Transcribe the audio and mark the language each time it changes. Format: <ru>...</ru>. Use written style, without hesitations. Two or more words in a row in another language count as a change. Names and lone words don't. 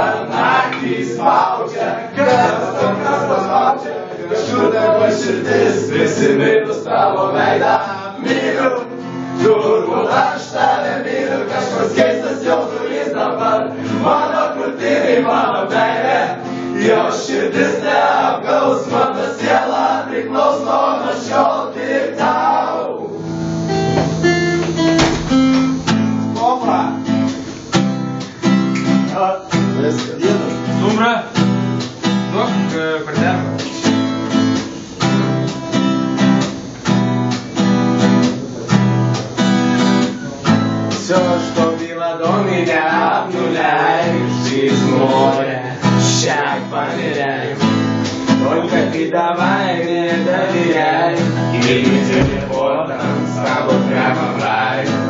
<lt>naktį spaudžia, kas paspaudžia, kažkur dabar širdis, prisiminus tavo veidą, myliu, turbūt aš tave myliu, kažkoks keistas jaudulys dabar, mano krūtinėj, mano meilė, jo širdis neapgaus, mano siela priklauso nuo šiol tik tau. Stumbra! Stumbra! Duok kortelę.</lt> <ru>Все, что было до меня, обнуляй, жизнь моя, шаг померяй. Только ты давай мне доверяй, и телефоном с тобой прямо в рай.</ru>